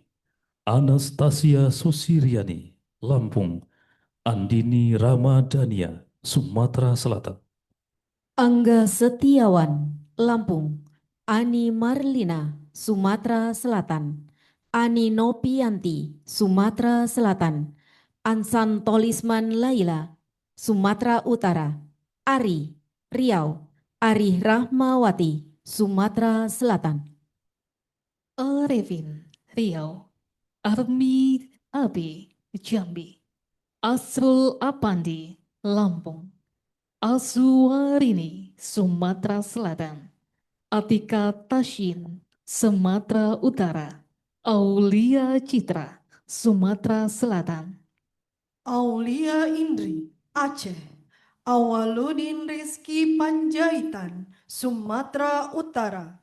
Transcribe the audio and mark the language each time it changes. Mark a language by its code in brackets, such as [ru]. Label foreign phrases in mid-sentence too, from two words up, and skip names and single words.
[id] Anastasia Susiriani, Lampung. Andini Ramadhania, Sumatera Selatan. Angga Setiawan, Lampung. Ani Marlina, Sumatera Selatan. Ani Nopianti, Sumatera Selatan. Ansan Tolisman Laila, Sumatera Utara. Ari, Riau. Ari Rahmawati, Sumatera Selatan. Arifin, Riau. Armi Abi, Jambi. Asrul Apandi, Lampung. Asuwarini, Sumatera Selatan. Atika Tashin, Sumatera Utara. Aulia Citra, Sumatera Selatan. Aulia Indri, Aceh. Awaludin Rizky Panjaitan, Sumatera Utara.